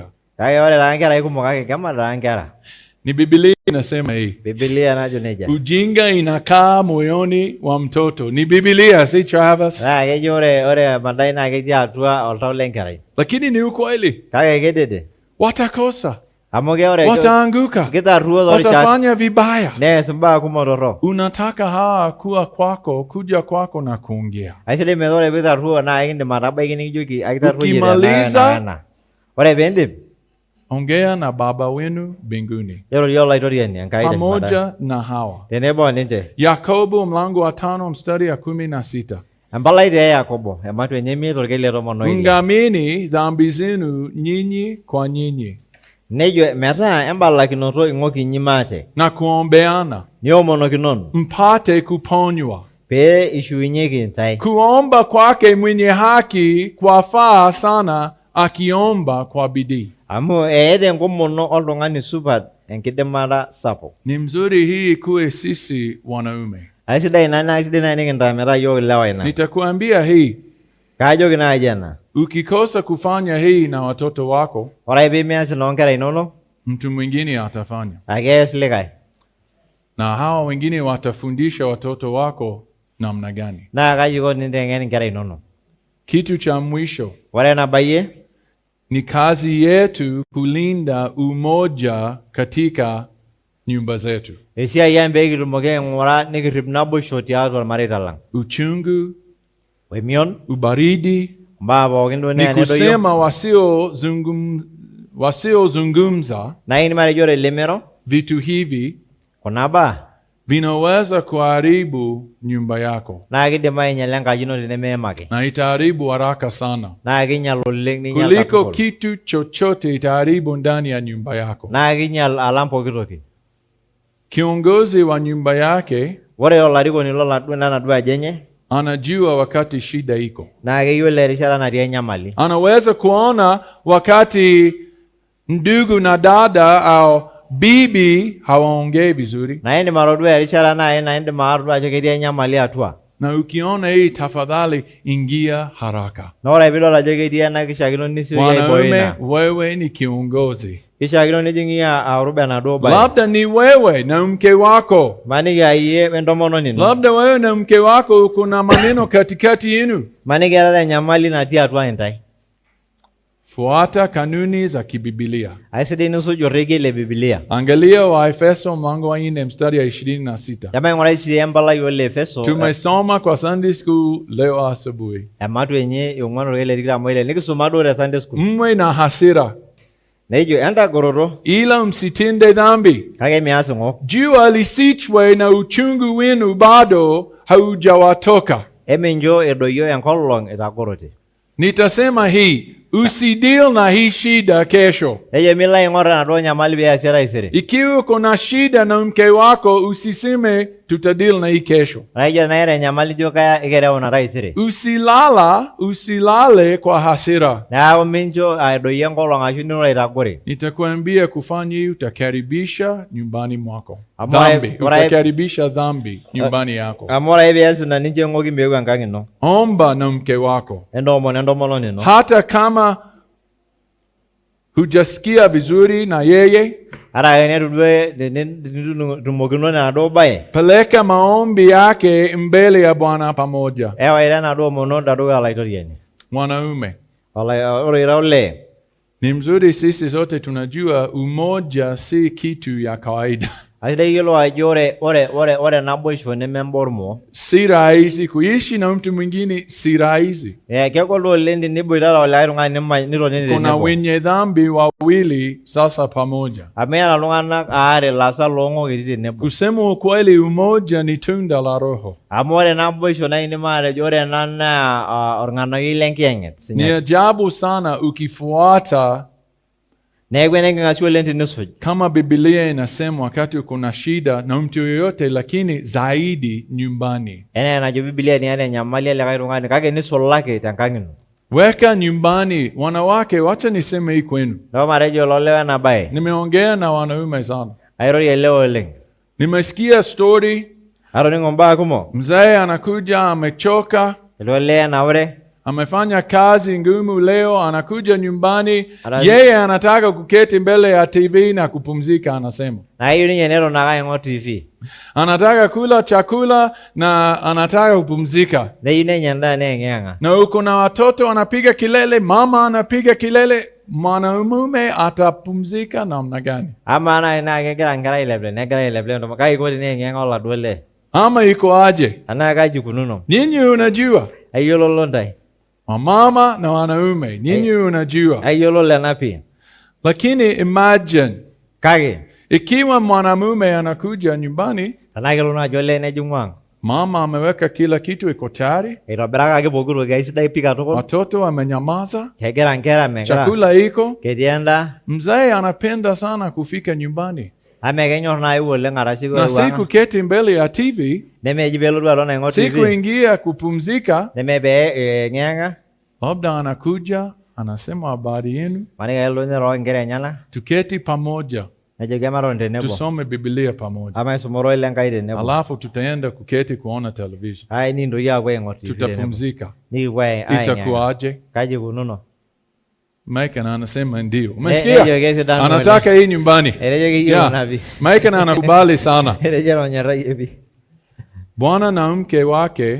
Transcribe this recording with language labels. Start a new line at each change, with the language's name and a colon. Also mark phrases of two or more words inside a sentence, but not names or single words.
Masai: Kake ore taa nkera kumok kake kema taa nkera.
Swahili: Ni Biblia inasema hii.
Masai: Biblia najo neja.
Swahili: Ujinga inakaa moyoni wa mtoto. Ni Biblia, si Travis.
Masai: Naa kejo ore madai naa ketii atua oltau lenkerai.
Swahili: Lakini ni ukweli.
Masai: Kake kedede.
Swahili: Watakosa.
Masai: Amu ore
Swahili: Wataanguka.
Masai: kitarruo torishat.
Swahili: Watafanya vibaya.
Masai: Nees imbaa kumok torrok.
Swahili: Unataka hawa kuwa kwako, kuja kwako na kuongea.
Masai: Aisidai metaa ore pitarruo naa ekindim atabaiki nikijoki akitarruoyie
Swahili: Ukimaliza,
Masai: ore piindip
Swahili: ongea na Baba wenu mbinguni
Masai: irorie olaitoriani Enkai
Swahili: pamoja na hawa.
Masai: tenebo ninche.
Swahili: Yakobo mlango wa 5 mstari ya 16.
Masai: Empalai te Yakobo ematu enye 5 orkeli le 10.
Swahili: Ungameni dhambi zenu nyinyi kwa nyinyi
Masai: Nejo metaa embalakinoto ing'oki inyi maate.
Swahili: na kuombeana
Masai: Niomonokinono
Swahili: mpate kuponywa.
Masai: pee ishuunyeki ntae.
Swahili: Kuomba kwake mwenye haki kwafaa sana akiomba kwa bidii.
Masai: Amu eeta enkomono oltung'ani supat enkidimata sapuk.
Swahili: Ni mzuri hii kuwe sisi wanaume.
Masai: Aisidai na nikintamira yiok ilewa ina.
Swahili: Nitakuambia hii,
Masai: Kaajoki naaji ena.
Swahili: ukikosa kufanya hii na watoto wako,
Masai: Ore ake peemias inoonkera inonok,
Swahili: mtu mwingine atafanya,
Masai: akees likae.
Swahili: na hawa wengine watafundisha watoto wako namna gani.
Masai: Naa kaji iko ninteng'en inkera inonok.
Swahili: Kitu cha mwisho
Masai: Ore enabayie,
Swahili: ni kazi yetu kulinda umoja katika nyumba zetu.
Masai: esiai ang' pee kitumoki aing'ura nikirrip naboisho tiatua irmareita lang'.
Swahili: Uchungu,
Masai: Wemion,
Swahili: ubaridi,
Masai: mbaa pookin duo
Swahili: ni
Masai: neya nedoyio.
Swahili: kusema wasiozungumza
Masai: Naa ini matejo ore lemero,
Swahili: vitu hivi kuna baa, vinaweza kuharibu nyumba yako,
Masai: naa kidim ainyala enkaji ino tenemeemaki.
Swahili: na itaharibu haraka sana
Masai: Naa kinyal oleng ninyal
Swahili: kuliko
Masai: katukul.
Swahili: kitu chochote itaharibu ndani ya nyumba yako.
Masai: Naa kinyal alang pooki toki.
Swahili: Kiongozi wa nyumba yake
Masai: Ore olarikoni lenaduo aji enye,
Swahili: anajua wakati shida iko,
Masai: naa keyiolo erishata natii enyamali.
Swahili: anaweza kuona wakati ndugu na dada au bibi hawaongei vizuri,
Masai: Na indim atodua erishata nai naa indim atodua ajo ketii enyamali atua.
Swahili: na ukiona hii, tafadhali ingia haraka.
Masai: Na ore piidol ajo ketii ena kishaakino nisioki aibooyo
Swahili: Mwanaume,
Masai: ina.
Swahili: wewe ni kiongozi,
Masai: Kishaakino nijing'i aruba enaduo baye.
Swahili: labda ni wewe na mke wako,
Masai: Maniki ayie wentomononi ino.
Swahili: labda wewe na mke wako kuna maneno katikati yenu.
Masai: Maniki eeta enyamali natii atua intai.
Swahili: Fuata kanuni za kibibilia.
Masai: Aisidai nisuj orrekie le Biblia.
Swahili: Angalia Waefeso mlango wa 4 mstari ya 26.
Masai: Jama ing'urai sii empalai ole Efeso.
Swahili: Tumesoma kwa
English: Sunday school
Swahili: leo asubuhi.
Masai: Ematu enye iong'uan orkeek le tikitam oile. Nikisuma duo te
English: Sunday school.
Swahili: Mwe na hasira,
Masai: Nejo entagoroto
Swahili: ila msitende dhambi.
Masai: kake mias ing'ok.
Swahili: Jua lisichwe na uchungu wenu bado haujawatoka.
Masai: Emincho edoyio enkolong' itagorote.
Swahili: Nitasema hii, usideal na hii shida kesho.
Masai: Nejo milo aing'or enaduo nyamali pee iasie taisere.
Swahili: Ikiwa kuna shida na mke wako, usiseme tutadeal na hii kesho.
Masai: Naijo naira enyamali ijo kaya ikereu ina taisere.
Swahili: Usilale kwa hasira.
Masai: Neeku mincho edoyio enkolong' ashu nilo aitagore.
Swahili: Nitakuambia kufanya hii, utakaribisha nyumbani mwako
Masai: Amu
Swahili: dhambi, ora- utakaribisha dhambi nyumbani yako.
Masai: Amu ore ake pias ina nincho eng'oki meeu enkang' ino.
Swahili: Omba na mke wako,
Masai: Entoomon entomononi ino.
Swahili: hata kama hujasikia vizuri na yeye,
Masai: Ata ake netu duo tumokinone enaduo baye.
Swahili: peleka maombi yake mbele ya Bwana pamoja.
Masai: Ewa ira enaduo mono tedukuya olaitoriani.
Swahili: Mwanaume,
Masai: Ore ira olee.
Swahili: ni mzuri sisi sote tunajua umoja si kitu ya kawaida.
Masai: Aisidai iyiolo ajo ore naboisho nemembormo.
Swahili: Si rahisi kuishi na mtu mwingine, si rahisi.
Masai: Kegol duo oleng teniboitata olikae tung'ani nitonini
Swahili: Kuna
Masai: tenebo.
Swahili: wenye dhambi wawili sasa pamoja.
Masai: Amu eeta iltung'anak aare laasak loong'ok etii tenebo.
Swahili: Kusema ukweli, umoja ni tunda la Roho.
Masai: Amu ore naboisho naa indim atejo ore ena naa orng'anayioi lenkiyeng'et.
Swahili: Ni ajabu sana ukifuata
Masai: Neeku enenking'asia oleng tenisuj.
Swahili: kama Biblia inasema wakati kuna shida na mtu yoyote, lakini zaidi nyumbani.
Masai: Enaa enajo Biblia niata enyamali elikae tung'ani kake nisulaki tenkang' ino.
Swahili: Weka nyumbani. Wanawake, wacha niseme hii kwenu.
Masai: Neeku matejo lolewa ena baye.
Swahili: Nimeongea na wanaume sana.
Masai: Airorie lewa oleng.
Swahili: Nimesikia story,
Masai: Atoning'o mbaa kumok.
Swahili: mzee anakuja amechoka,
Masai: Ele olee enaure.
Swahili: amefanya kazi ngumu leo, anakuja nyumbani, Ara- yeye anataka kuketi mbele ya TV na kupumzika. Anasema
Masai: Naa keyieu ninye neton ake aing'or TV.
Swahili: anataka kula chakula na anataka kupumzika.
Masai: Neyieu nenya endaa neeng'eng'a.
Swahili: Na uko na watoto wanapiga kelele, mama anapiga kelele, mwanamume atapumzika namna gani?
Masai: Amaa nai naa kegira nkera aileple negira aileple entomononi kake iko teneeng'eng'a oladuo lee.
Swahili: Ama iko aje?
Masai: Tenaa kaji ikununo.
Swahili: Nyinyi unajua,
Masai: Ayiolo lontai.
Swahili: wamama na wanaume, nyinyi unajua.
Masai: Ayiolo lena pii.
Swahili: Lakini imagine
Masai: Kake
Swahili: ikiwa mwanamume anakuja nyumbani,
Masai: tenaa kelo naa ajo olee nejing'u ang'.
Swahili: mama ameweka kila kitu, iko tayari,
Masai: Itobirakaki pooki toki aisidai pii katukul.
Swahili: watoto wamenyamaza,
Masai: Kegira nkera megira.
Swahili: chakula iko,
Masai: Ketii endaa.
Swahili: mzee anapenda sana kufika nyumbani
Masai: Ame kenyor naayu oleng arashu
Swahili: na si kuketi mbele ya TV,
Masai: nemeji peelotu aton aing'or
Swahili: si TV. kuingia kupumzika.
Masai: Neme pee eeng'eng'a.
Swahili: Labda anakuja anasema habari yenu,
Masai: Maniki ake elotu ninye too nkera enyenak.
Swahili: tuketi pamoja,
Masai: nejo kematon tenebo
Swahili: tusome Biblia pamoja,
Masai: ama isumoro ile Enkai tenebo
Swahili: alafu tutaenda kuketi kuona television,
Masai: ai nintoki aapuo aing'or TV tenebo
Swahili: tutapumzika.
Masai: nikipuo aing'anga
Swahili: Itakuwaje?
Masai: kaji ikununo
Swahili: Mike na anasema ndio.
Masai: nejo
Swahili: Umesikia?
Masai: kesidanu
Swahili: Anataka hii nyumbani.
Masai: etejo keyieu
English: Yeah.
Masai: napi
Swahili: Mike na anakubali sana.
Masai: etejo ronyorrayie pi
Swahili: Bwana na mke wake,